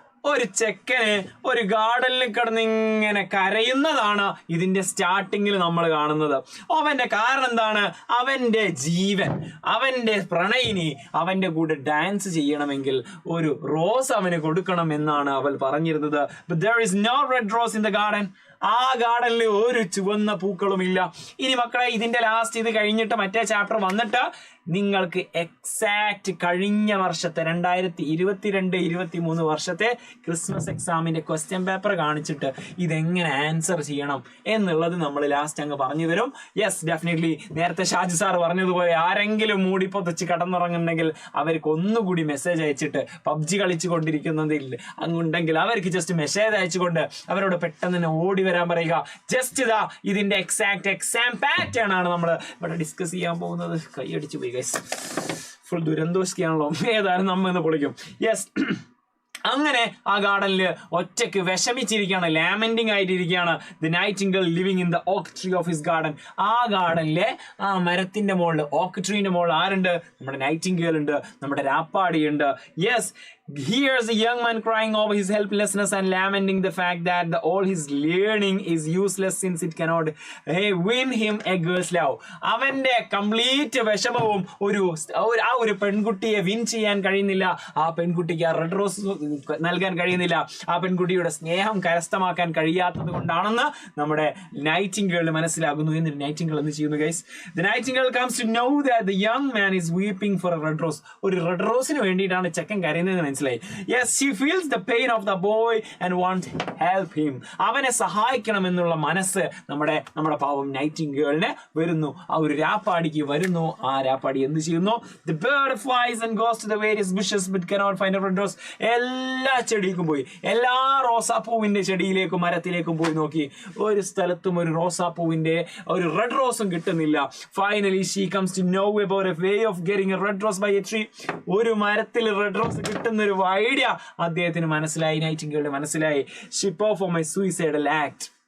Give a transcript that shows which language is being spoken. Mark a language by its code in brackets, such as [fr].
[ml] ഒരു ചെക്കന് ഒരു ഗാർഡനിൽ കിടന്ന് ഇങ്ങനെ കരയുന്നതാണ് ഇതിന്റെ സ്റ്റാർട്ടിങ്ങിൽ നമ്മൾ കാണുന്നത്. അവന്റെ കാരണം എന്താണ്? അവന്റെ ജീവൻ, അവന്റെ പ്രണയിനി അവന്റെ കൂടെ ഡാൻസ് ചെയ്യണമെങ്കിൽ ഒരു റോസ് അവന് കൊടുക്കണം എന്നാണ് അവൾ പറഞ്ഞിരുന്നത്. [en] But there is no red rose in the garden. [ml] ആ ഗാർഡനിൽ ഒരു ചുവന്ന പൂക്കളും ഇല്ല. ഇനി മക്കളെ, ഇതിന്റെ ലാസ്റ്റ് ഇത് കഴിഞ്ഞിട്ട് മറ്റേ ചാപ്റ്റർ വന്നിട്ട് നിങ്ങൾക്ക് എക്സാക്ട് കഴിഞ്ഞ വർഷത്തെ 2022-23 വർഷത്തെ ക്രിസ്മസ് എക്സാമിന്റെ ക്വസ്റ്റ്യൻ പേപ്പർ കാണിച്ചിട്ട് ഇതെങ്ങനെ ആൻസർ ചെയ്യണം എന്നുള്ളത് നമ്മൾ ലാസ്റ്റ് അങ്ങ് പറഞ്ഞു തരും. യെസ്, ഡെഫിനറ്റ്ലി നേരത്തെ ഷാജു സാർ പറഞ്ഞതുപോലെ ആരെങ്കിലും മൂടിപ്പൊതച്ച് കടന്നുറങ്ങുന്നുണ്ടെങ്കിൽ അവർക്ക് ഒന്നുകൂടി മെസ്സേജ് അയച്ചിട്ട് PUBG കളിച്ചു കൊണ്ടിരിക്കുന്നതിൽ അങ്ങുണ്ടെങ്കിൽ അവർക്ക് ജസ്റ്റ് മെസ്സേജ് അയച്ചുകൊണ്ട് അവരോട് പെട്ടെന്ന് തന്നെ ഓടി വരാൻ പറയുക. ജസ്റ്റ് ഇതാ ഇതിന്റെ എക്സാക്ട് എക്സാം പാറ്റേൺ ആണ് നമ്മൾ ഇവിടെ ഡിസ്കസ് ചെയ്യാൻ പോകുന്നത്. കൈയടിച്ചു പോയി ഗൈസ്, ഫുൾ ദുരന്തോഷിക്കാണല്ലോ. ഏതായാലും നമ്മ ഇന്ന് പൊളിക്കും. യെസ്, അങ്ങനെ ആ ഗാർഡനിൽ ഒറ്റയ്ക്ക് വിഷമിച്ചിരിക്കുകയാണ്, ലാമെന്റിങ് ആയിട്ടിരിക്കുകയാണ്. [en] The nightingale living in the oak tree of his garden. [ml] ആ ഗാർഡനിലെ ആ മരത്തിന്റെ മുകളിൽ, ഓക്ക് ട്രീന്റെ മുകളിൽ ആരുണ്ട്? നമ്മുടെ നൈറ്റിംഗേൾ ഉണ്ട്, നമ്മുടെ രാപ്പാടി ഉണ്ട്. [en] Yes, here's a young man crying over his helplessness and lamenting the fact that all his learning is useless since it cannot win him a girl's love. [ml] അവന്റെ കംപ്ലീറ്റ് വിഷമവും ആ ഒരു പെൺകുട്ടിയെ വിൻ ചെയ്യാൻ കഴിയുന്നില്ല, ആ പെൺകുട്ടിക്ക് ആ റെഡ് റോസ് നൽകാൻ കഴിയുന്നില്ല, ആ പെൺകുട്ടിയുടെ സ്നേഹം കരസ്ഥമാക്കാൻ കഴിയാത്തത് കൊണ്ടാണെന്ന് നമ്മുടെ നൈറ്റിംഗേൾ മനസ്സിലാകുന്നു. എന്നിട്ട് നൈറ്റിംഗേൾ എന്ത് ചെയ്യുന്നു guys? [en] The nightingale comes to know that the young man is weeping for a red rose. [ml] ഒരു റെഡ് റോസിന് വേണ്ടിയിട്ടാണ് ചെക്കൻ കരയുന്നത്. [en] Yes, she feels the pain of the boy and wants help him. [ml] അവനെ സഹായിക്കണം എന്നുള്ള മനസ്സ് നമ്മുടെ പാവം നൈറ്റിംഗേളിന് വരുന്നു, ആ ഒരു രാപ്പാടിക്ക് വരുന്നു. ആ രാപ്പാടി എന്ത് ചെയ്യുന്നു? [en] The bird flies and goes to the various bushes but cannot find a red rose. [ml] എല്ലാ ചെടിയിലേക്കും പോയി, എല്ലാ റോസാപ്പൂവിന്റെ ചെടിയിലേക്കും മരത്തിലേക്കും പോയി നോക്കി, ഒരു സ്ഥലത്തും ഒരു റോസാപ്പൂവിന്റെ ഒരു റെഡ് റോസും കിട്ടുന്നില്ല. [en] Finally she comes to know about a way of getting a red rose by a tree. [ml] ഒരു മരത്തിൽ റെഡ് റോസ് കിട്ടുന്ന ഒരു ഐഡിയ അദ്ദേഹത്തിന് മനസ്സിലായി, നൈറ്റിംഗേളിന് മനസ്സിലായി. [en] She performed a suicidal act.